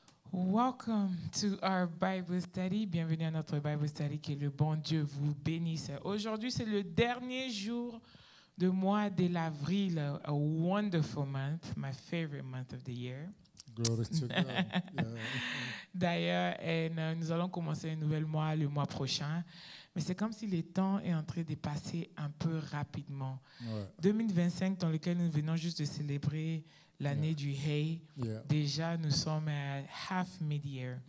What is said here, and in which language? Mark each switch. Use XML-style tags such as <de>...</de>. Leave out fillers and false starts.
<en>Welcome to our Bible study.</en> <fr>Bienvenue à notre</fr> <en>Bible study.</en> <fr>Que le bon Dieu vous bénisse. Aujourd'hui, c'est le dernier jour du mois de l'avril.</fr> <en>A wonderful month, my favorite month of the year. Glory to God. Yeah.</en> <fr>D'ailleurs, nous allons commencer un nouvel mois le mois prochain. Mais c'est comme si le temps est en train de passer un peu rapidement. Ouais. 2025, dans lequel nous venons juste de célébrer l'année du Hay.</fr> <en>Yeah.</en> <fr>Déjà, nous sommes à</fr> <en>half mid-year.</en>